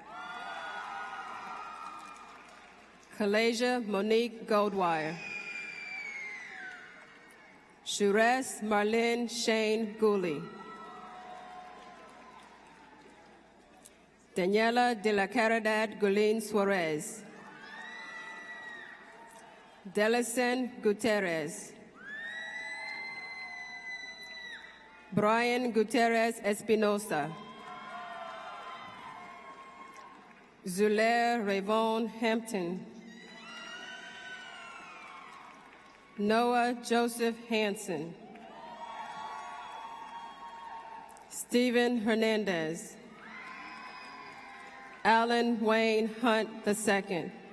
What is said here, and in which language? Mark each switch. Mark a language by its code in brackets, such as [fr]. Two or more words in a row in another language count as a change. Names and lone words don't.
[en] Kalasia Monique Goldwire. Shures Marlene Shane Gooley. Daniela de la Caridad Gulin Suarez. Delicen Gutierrez. Brian Gutierrez Espinosa. Zulaire Rayvon Hampton. Noah Joseph Hansen. Stephen Hernandez. Alan Wayne Hunt II.